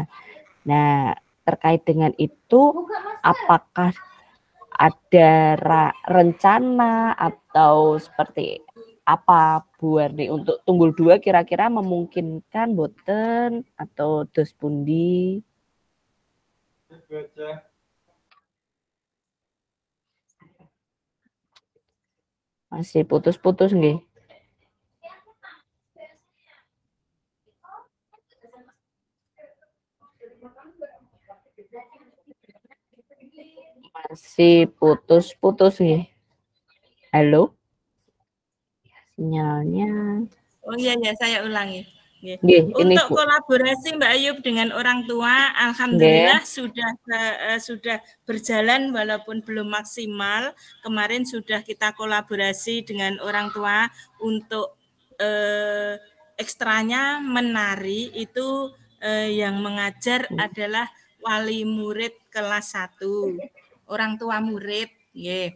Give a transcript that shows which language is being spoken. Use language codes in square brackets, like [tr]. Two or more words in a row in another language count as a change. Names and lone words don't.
[id] Nah, terkait dengan itu apakah ada rencana atau seperti apa Bu Warni untuk tunggul 2 kira-kira memungkinkan boten atau [jv] dos pundi? [id] Masih putus-putus nggih. Masih putus-putus nggih. Halo? Sinyalnya. Oh iya ya, saya ulangi. Nggih, untuk kolaborasi Mbak Ayub dengan orang tua, alhamdulillah sudah berjalan walaupun belum maksimal. Kemarin sudah kita kolaborasi dengan orang tua untuk ekstranya menari itu yang mengajar adalah wali murid kelas 1, orang tua murid, yeah.